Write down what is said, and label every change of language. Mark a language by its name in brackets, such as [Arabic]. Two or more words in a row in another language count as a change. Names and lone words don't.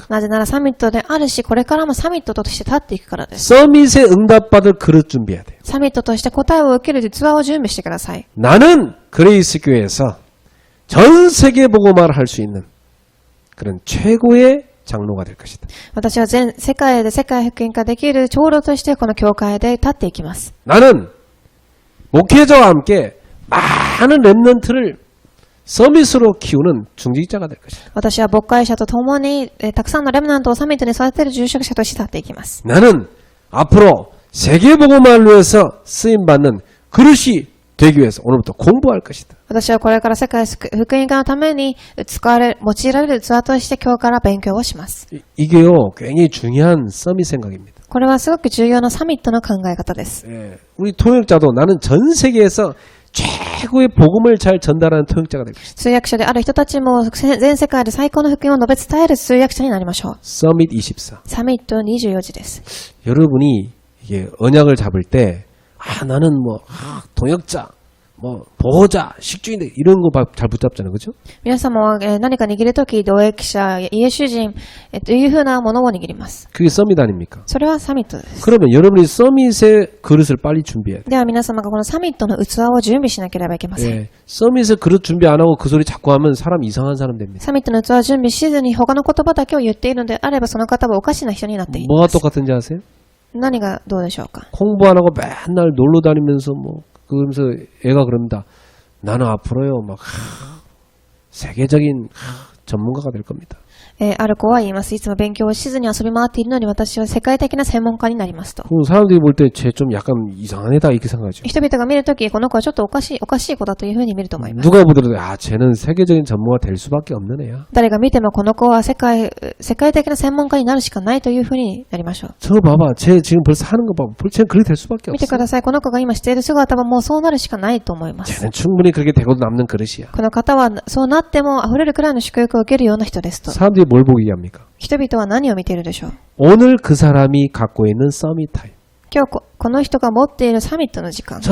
[Japanese] なぜならサミットであるし、これからもサミットとして立っていくからです。 [Korean] 서밋에 응답받을 그릇 준비해야 돼요. [Japanese] サミットとして答えを受ける器を準備してください。 [Korean] 나는 그레이스 교회에서 전 세계 복음화를 할 수 있는 그런 최고의 장로가 될 것이다. [Japanese] 私は全世界で世界福音化できる長老としてこの教会で立っていきます。 [Korean] 나는 목회자와 함께 많은 랩런트를 서밋으로 키우는 중직자가 될 것이다. [Japanese] 私は牧会者と共にたくさんのレムナントをサミットに育てる住職者として立っていきます。 [Korean] 나는 앞으로 세계 복음화를 위해서 쓰임 받는 그릇이 되기 위해서 오늘부터 공부할 것이다. [Japanese] 私はこれから世界福音化のために用いられる器として今日から勉強をします。 [Korean] 이게요 굉장히 중요한 서밋 생각입니다. [Japanese] これはすごく重要なサミットの考え方です。 [Korean] 예, 우리 통역자도 나는 전 세계에서 최고의 복음을 잘 전달하는 통역자가 될 것이다. [Japanese] 通訳者である人たちも全世界で最高の福音を述べ伝える通訳者になりましょう。 [Korean] 서밋 24. [Japanese] サミット24時です。 [Korean] 여러분이 이게 언약을 잡을 때 나는 통역자 뭐 보호자, 식주인들 이런 거 잘 붙잡잖아요, 그죠? [Japanese] 皆様は、何か握るとき、同役者、家主人、というふうなものを握ります。 [Korean] 그게 서밋 아닙니까? [Japanese] それはサミットです。 [Korean] 그러면 여러분이 서밋의 그릇을 빨리 준비해야 돼요. [Japanese] では皆様がこのサミットの器を準備しなければいけません。 [Korean] 예, 서밋의 그릇 준비 안 하고 그 소리 자꾸 하면 사람 이상한 사람 됩니다. [Japanese] サミットの器を準備しずに他の言葉だけを言っているのであれば、その方はおかしな人になってい [Korean] 뭐가 [Japanese] ます。 [Korean] 똑같은지 아세요? [Japanese] 何がどうでしょうか。 [Korean] 공부 안 하고 맨날 놀러 다니면서 뭐 그러면서 애가 그럽니다. 나는 앞으로요 막 세계적인 전문가가 될 겁니다. [Japanese] ある子は言います。いつも勉強をしずに遊び回っているのに私は世界的な専門家になりますと。 [Korean] 그럼 사람들이 볼 때 쟤 좀 약간 이상한 애다 이렇게 생각하죠. [Japanese] 人々が見るとき、この子はちょっとおかしい子だというふうに見ると思います。 [Korean] 누가 보더라도 아 쟤는 세계적인 전문가 될 수밖에 없는 애야. [Japanese] 誰が見てもこの子は世界的な専門家になるしかないというふうになりましょう。 [Korean] 저 봐봐 쟤 지금 벌써 하는 거 봐. 쟤는 그렇게 될 수밖에 [Japanese] 見て [Korean] 없어. [Japanese] ください。この子が今している姿はもうそうなるしかないと思います。 [Korean] 쟤는 충분히 그렇게 되고도 남는 그릇이야. [Japanese] この方はそうなっても溢れるくらいの祝福を受けるような人ですと。 [Korean] 사람들이 뭘 보게 합니까? [Japanese] 人々は何を見ているでしょう。 [Korean] 오늘 그 사람이 갖고 있는 서밋 타임. [Japanese] 今日この人が持っているサミットの時間。